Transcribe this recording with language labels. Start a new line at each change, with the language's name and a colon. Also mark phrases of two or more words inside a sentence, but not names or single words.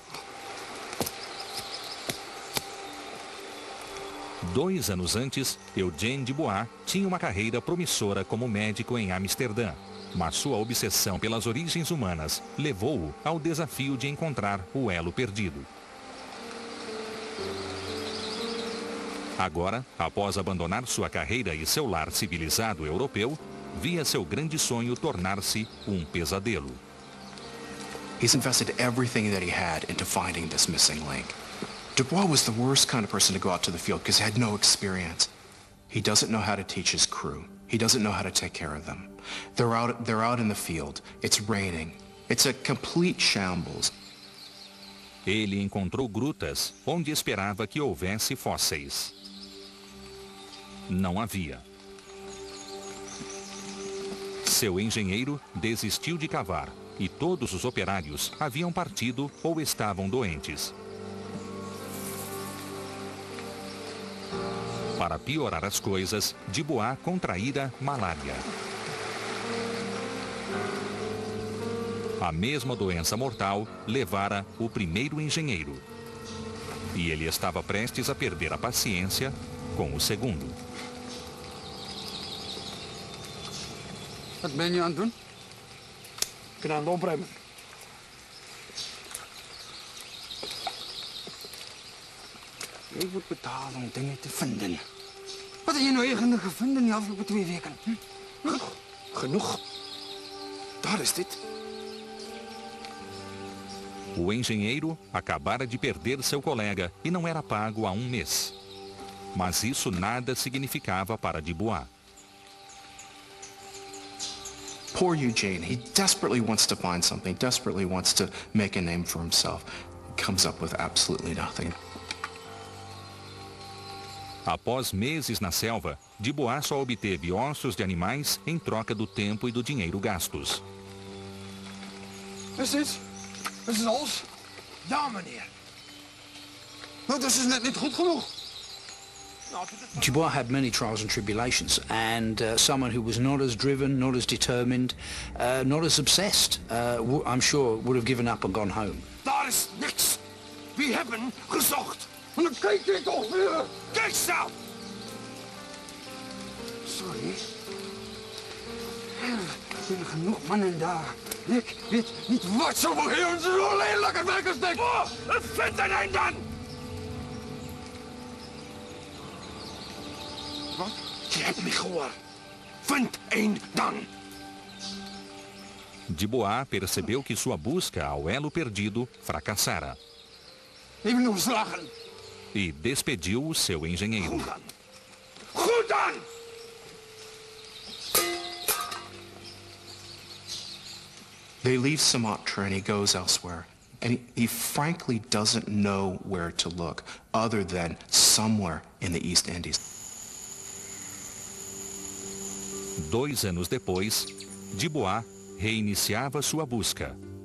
Portuguese: 2 anos antes, Eugène Dubois tinha uma carreira promissora como médico em Amsterdã, mas sua obsessão pelas origens humanas levou-o ao desafio de encontrar o elo perdido. Agora, após abandonar sua carreira e seu lar civilizado europeu, via seu grande sonho tornar-se um pesadelo.
English: He's invested everything that he had into finding this missing link. Dubois was the worst kind of person to go out to the field because he had no experience. He doesn't know how to teach his crew. He doesn't know how to take care of them. They're out in the field. It's raining. It's a complete shambles.
Portuguese: Ele encontrou grutas onde esperava que houvesse fósseis. Não havia. Seu engenheiro desistiu de cavar e todos os operários haviam partido ou estavam doentes. Para piorar as coisas, Dubois contraíra malária. A mesma doença mortal levara o primeiro engenheiro. E ele estava prestes a perder a paciência com o segundo.
Dutch: Wat ben je aan het doen? Ik ben aan het opruimen. Je wordt betaald om dingen te vinden. Wat heb je nou eigenlijk gevonden in de afgelopen 2 weken? Genoeg. Daar is dit.
Portuguese: O engenheiro acabara de perder seu colega e não era pago há 1 mês. Mas isso nada significava para Dubois.
English: Poor Eugene, he desperately wants to find something, desperately wants to make a name for himself. He comes up with absolutely nothing.
Portuguese: Após meses na selva, Dubois só obteve ossos de animais em troca do tempo e do dinheiro gastos.
Dutch: Is dit? Is het alles? Ja, meneer. Nou, dat is net niet goed genoeg.
English: Dubois had many trials and tribulations, and someone who was not as driven, not as determined, not as obsessed, I'm sure would have given up and gone home.
Dutch: Daar is niks. We hebben gezocht. En dan kijk je toch weer. Kijk zelf. Sorry. Er zijn genoeg mannen daar. Ik weet niet wat ze voor hier zo lelijke werkers denken. Oh, vind er een dan! Wat? Je hebt me gehoord. Vind een dan!
Portuguese: Dubois percebeu que sua busca ao elo perdido fracassara.
Dutch: Ik ben ontslagen.
Portuguese: E despediu o seu engenheiro.
Dutch: Goed dan! Goed dan!
English: They leave Sumatra and he goes elsewhere. And he frankly doesn't know where to look other than somewhere in the East Indies.
Portuguese: 2 anos depois, Dubois reiniciava sua busca.